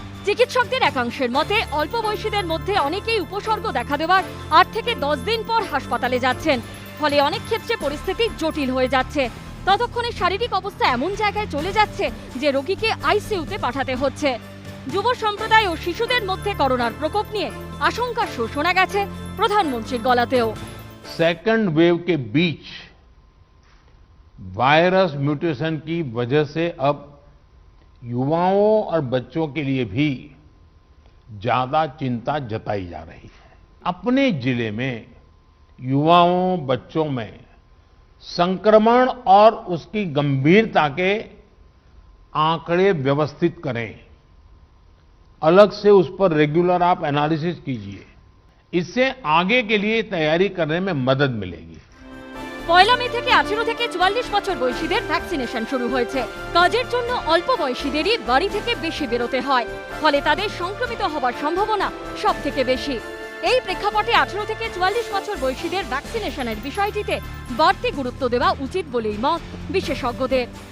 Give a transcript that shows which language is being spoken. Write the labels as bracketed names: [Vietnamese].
[Bangla] চিকিৎসকদের একাংশের মতে অল্প বয়সীদের মধ্যে অনেকেই উপসর্গ দেখা দেওয়ার 8 থেকে 10 দিন পর হাসপাতালে যাচ্ছেন, ফলে অনেক ক্ষেত্রে পরিস্থিতি জটিল হয়ে যাচ্ছে। ততক্ষণে শারীরিক অবস্থা এমন জায়গায় চলে যাচ্ছে যে রোগীকে আইসিইউতে পাঠাতে হচ্ছে। যুব সম্প্রদায় ও শিশুদের মধ্যে করোনার প্রকোপ নিয়ে আশঙ্কার সুর শোনা গেছে প্রধানমন্ত্রীর গলাতেও। [Hindi] सेकंड वेव के बीच वायरस म्यूटेशन की वजह से अब युवाओं और बच्चों के लिए भी ज्यादा चिंता जताई जा रही है। अपने जिले में युवाओं बच्चों में संक्रमण और उसकी गंभीरता के आंकड़े व्यवस्थित करें, अलग से उस पर रेगुलर आप एनालिसिस कीजिए। इससे आगे के लिए तैयारी करने में मदद मिलेगी। [Bangla] 1 মে থেকে 18 থেকে 44 বছর বয়সীদের ভ্যাকসিনেশন শুরু হয়েছে। কাজের জন্য অল্প বয়সীদেরই বাড়ি থেকে বেশি বেরোতে হয়, ফলে তাদের সংক্রমিত হবার সম্ভাবনা সব থেকে বেশি। এই প্রেক্ষাপটে 18 থেকে 44 বছর বয়সীদের ভ্যাকসিনেশনের বিষয়টিতে বাড়তি গুরুত্ব দেওয়া উচিত বলেই মত বিশেষজ্ঞদের।